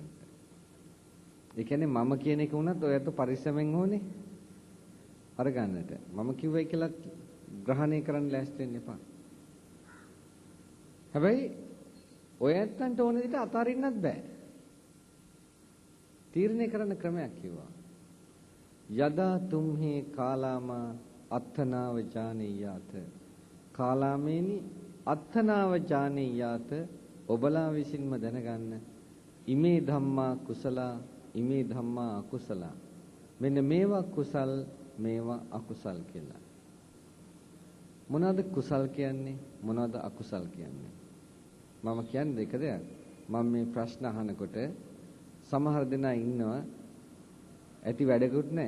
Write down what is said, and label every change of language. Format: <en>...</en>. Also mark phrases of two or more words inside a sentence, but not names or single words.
<si>ඒ කියන්නේ මම කියන එක වුණත් ඔයත් පරිස්සමෙන් ඕනේ අරගන්නට. මම කිව්වයි කියලා ග්‍රහණය කරන්න ලෑස්ති වෙන්න එපා. හැබැයි ඔය ඇත්තන්ට ඕන විදිහට අතාරින්නත් බෑ. තීරණය කරන්න ක්‍රමයක් කිව්වා.</si> <pi>යදා තුම්හි කාලාමා අත්තනාව ජානීයාත. කාලාමේනි අත්තනාව ජානීයාත.</pi> <si>ඔබලා විසින්ම දැනගන්න.</si> <pi>ඉමේ ධම්මා කුසලා ඉමේ ධම්මා අකුසලා.</pi> <si>මෙන්න මේවා කුසල් මේවා අකුසල් කියලා. මොනවාද කුසල් කියන්නේ? මොනවාද අකුසල් කියන්නේ? මම කියන්නේ දෙක දෙයක්. මම මේ ප්‍රශ්න අහනකොට සමහර දෙනා ඉන්නවා ඇති වැඩකුත් නැහැ.</si>